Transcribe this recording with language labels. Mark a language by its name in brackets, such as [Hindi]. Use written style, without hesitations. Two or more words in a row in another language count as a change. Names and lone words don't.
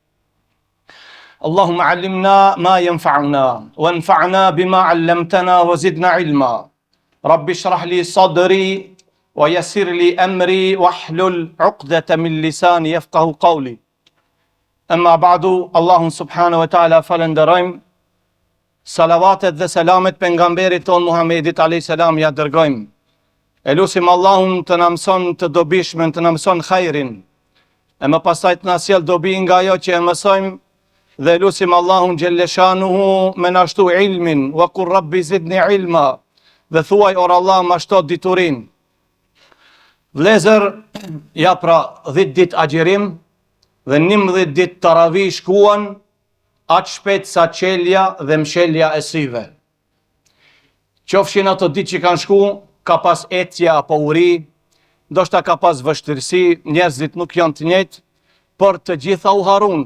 [Arabic] اللهم علمنا ما ينفعنا وانفعنا بما علمتنا وزدنا علما. رب اشرح لي صدري ويسر لي أمري واحلل عقدة من لساني يفقه قولي. أما بعد, [Albanian] Allahun [Arabic] سبحانه وتعالى [Albanian] falenderojmë, salavatet dhe selamet pejgamberit ton Muhammedit [Arabic] عليه السلام [Albanian] ja dërgojmë. E lusim Allahun të na mëson të dobishmen, të na mëson khairin, e më pastaj të na sjell dobi nga ajo që e mësojmë, dhe lusim Allahun [Arabic] جل شأنه [Albanian] me na shtu ilmin, [Arabic] وقل رب زدني علما, [Albanian] dhe thuaj or Allah ma shto diturin. Vlezër, ja pra 10 dit agjerim dhe 11 dit taravi shkuan, atë shpejt sa qelja dhe mshelja e syve. Qofshin ato dit që kanë shku, ka pas ecja apo uri, ndoshta ka pas vështirësi, njerëzit nuk janë të njëjtë, por të gjitha u harun.